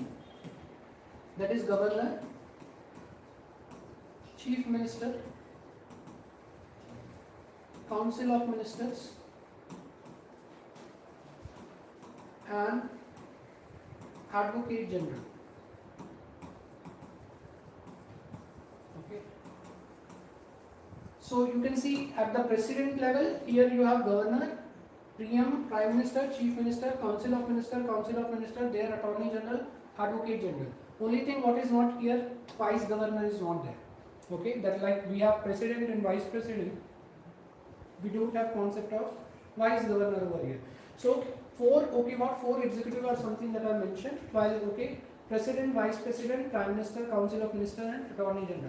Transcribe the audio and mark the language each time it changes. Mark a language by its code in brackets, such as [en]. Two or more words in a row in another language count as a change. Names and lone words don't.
[en] That is governor, chief minister, council of ministers, and advocate general. Okay. So you can see at the president level, here you have governor, PM, prime minister, chief minister, council of minister, their attorney general, advocate general. Only thing what is not here, vice governor is not there. Okay, that like we have president and vice president, we don't have concept of vice governor over here. So four executive are something that are mentioned, while okay, president, vice president, prime minister, council of minister, and attorney general.